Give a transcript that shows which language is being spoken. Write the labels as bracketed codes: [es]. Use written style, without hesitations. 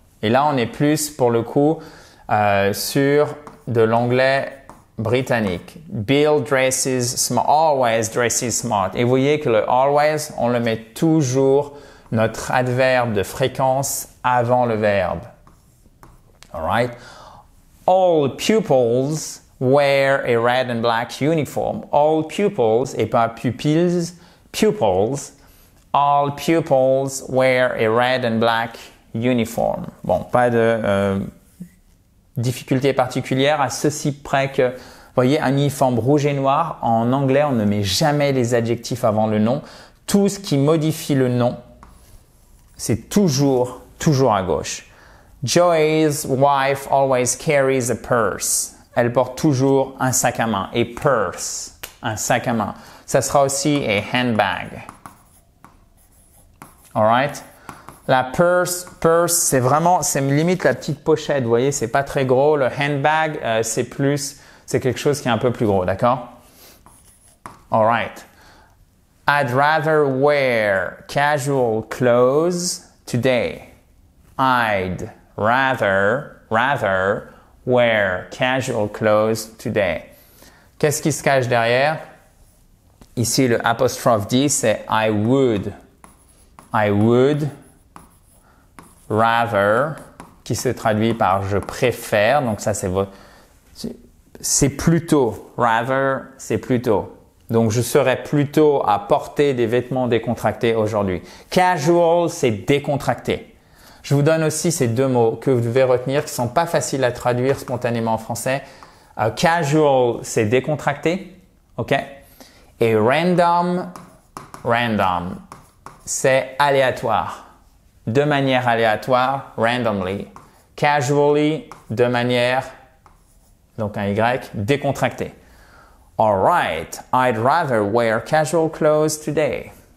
[fr] Et là, on est plus, pour le coup, sur de l'anglais britannique. [en] Bill dresses smart, always dresses smart. [fr] Et vous voyez que le always, on le met toujours, notre adverbe de fréquence, avant le verbe. [en] All right? All pupils wear a red and black uniform. All pupils, [fr] et pas [en] pupils, pupils. All pupils wear a red and black uniform. [fr] Bon, pas de difficulté particulière à ceci près que, vous voyez, un uniforme rouge et noir, en anglais, on ne met jamais les adjectifs avant le nom. Tout ce qui modifie le nom, c'est toujours à gauche. [en] Joey's wife always carries a purse. [fr] Elle porte toujours un sac à main. A purse, un sac à main. Ça sera aussi a handbag. [en] Alright? [fr] La purse, c'est limite la petite pochette. Vous voyez, c'est pas très gros. Le handbag, c'est quelque chose qui est un peu plus gros, d'accord? [en] Alright. I'd rather wear casual clothes today. I'd rather wear casual clothes today. [fr] Qu'est-ce qui se cache derrière? Ici, le apostrophe D, c'est [en] I would. I would rather, [fr] qui se traduit par je préfère. Donc ça, c'est plutôt. Rather, c'est plutôt. Donc je serais plutôt à porter des vêtements décontractés aujourd'hui. Casual, c'est décontracté. Je vous donne aussi ces deux mots que vous devez retenir qui sont pas faciles à traduire spontanément en français. Casual, c'est décontracté, ok? Et random, c'est aléatoire. De manière aléatoire, randomly. Casually, de manière, donc un Y, décontracté. [en] All right, I'd rather wear casual clothes today.